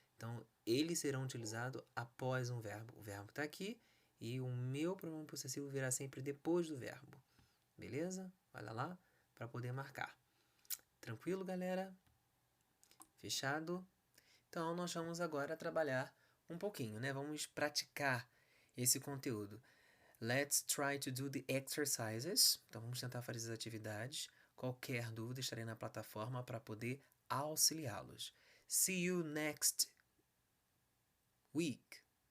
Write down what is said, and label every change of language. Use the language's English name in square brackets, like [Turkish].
[Portuguese] Então, eles serão utilizados após um verbo. O verbo está aqui e o meu pronome possessivo virá sempre depois do verbo. Beleza? Olha lá para poder marcar. Tranquilo, galera? Fechado? Então, nós vamos agora trabalhar um pouquinho, né? Vamos praticar esse conteúdo. [English] Let's try to do the exercises. [Portuguese] Então, vamos tentar fazer as atividades. Qualquer dúvida, estarei na plataforma para poder auxiliá-los. [English] See you next week.